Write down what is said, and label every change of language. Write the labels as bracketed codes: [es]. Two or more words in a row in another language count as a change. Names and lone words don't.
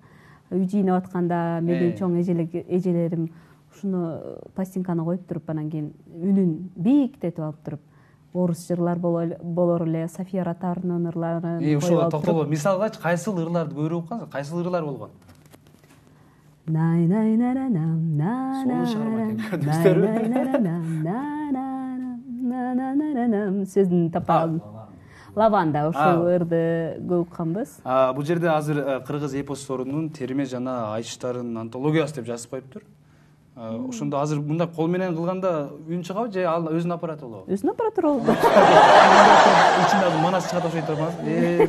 [ky] Үй жыйнап атканда менин чоң эжелерим ушуну пластинканы коюп туруп, анан кийин үнүн бийиктетип алып туруп, орус жырлар болор эле, София Ротарнын ырларын коюп ошого алып туруп. токтоло. Мисалгачы кайсыл ырларды көрүп уккансыз? Кайсыл ырлар болгон? Най-най-на-на-нам, на-на-на-нам, сөздүн таппаган. Лаванда ошол ырды көп укканбыз. Бул жерде азыр кыргыз эпосторунун терме жана айтыштарын антологиясы деп жазып коюптур. Ошондо азыр мындай кол менен кылганда үн чыгабы же ал өзүнүн аппараты болобу? Өзүнүн аппараты болот. Ичинде манас чыгат окшойт турмаз.